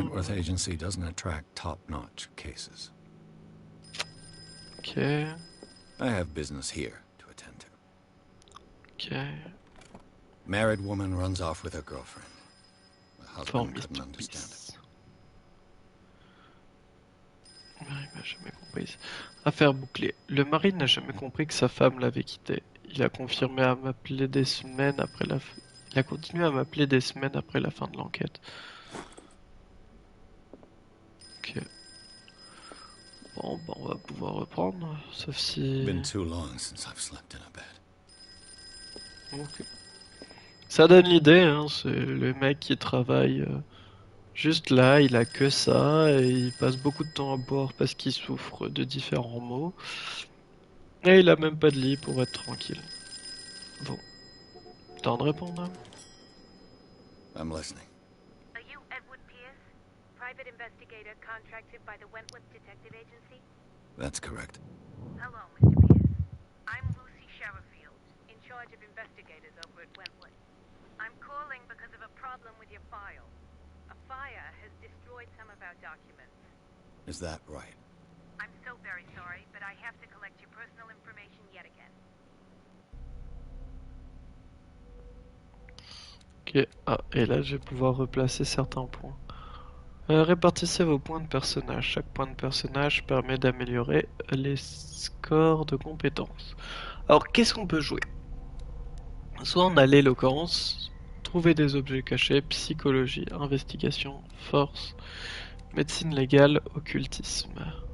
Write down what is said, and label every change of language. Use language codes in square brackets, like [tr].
[en] Wentworth Agency doesn't attract top-notch cases. Ok, I have business here to attend to. ok. Married woman runs off with her girlfriend. The husband Mr. couldn't understand it. Peace. [fr] Ouais, il m'a jamais compris. Affaire bouclée. Le mari n'a jamais compris que sa femme l'avait quitté. Il a confirmé à m'appeler des semaines après la fin. Il a continué à m'appeler des semaines après la fin de l'enquête. Ok. Bon, bah on va pouvoir reprendre, sauf si... [en] Been too long since I've slept in a bed. Ok. [fr] Ça donne l'idée, hein, c'est le mec qui travaille juste là, il a que ça, et il passe beaucoup de temps à boire parce qu'il souffre de différents maux. Et il a même pas de lit pour être tranquille. Bon, temps de répondre, hein. [en] I'm listening. Are you Edward Pierce, private investigator contracted by the Wentworth Detective Agency? That's correct. Hello, Mr. Pierce. I'm Lucy Sherrifield, in charge of investigators over at Wentworth. I'm calling because of a problem with your file. A fire has destroyed some of our documents. Is that right? I'm so very sorry, but I have to collect your personal information yet again. [fr] Ok, ah, et là je vais pouvoir replacer certains points. Répartissez vos points de personnage. Chaque point de personnage permet d'améliorer les scores de compétences. Alors qu'est-ce qu'on peut jouer? Soit on a l'éloquence, trouver des objets cachés, psychologie, investigation, force, médecine légale, occultisme.